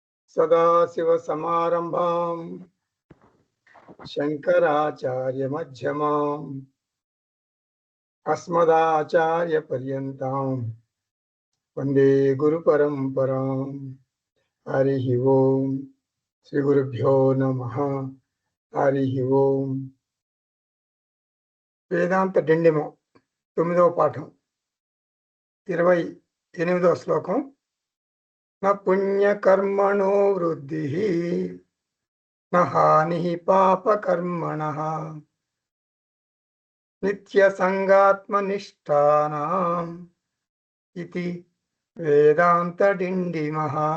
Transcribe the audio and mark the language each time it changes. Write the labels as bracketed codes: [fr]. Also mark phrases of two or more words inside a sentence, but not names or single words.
[sa] सदाशिवसमारम्भां शङ्कराचार्यमध्यमाम् अस्मदाचार्यपर्यन्तां वन्दे गुरुपरम्पराम्। हरिः ओं श्रीगुरुभ्यो नमः। हरिः ओं। [te] వేదాంత డిండిమం 9వ పాఠం 28వ శ్లోకం. [sa] న పుణ్యకర్మణో వృద్ధి న హాని పాపకర్మణః నిత్యసంగాత్మనిష్టానాం ఇతి వేదాంత డిండిమః.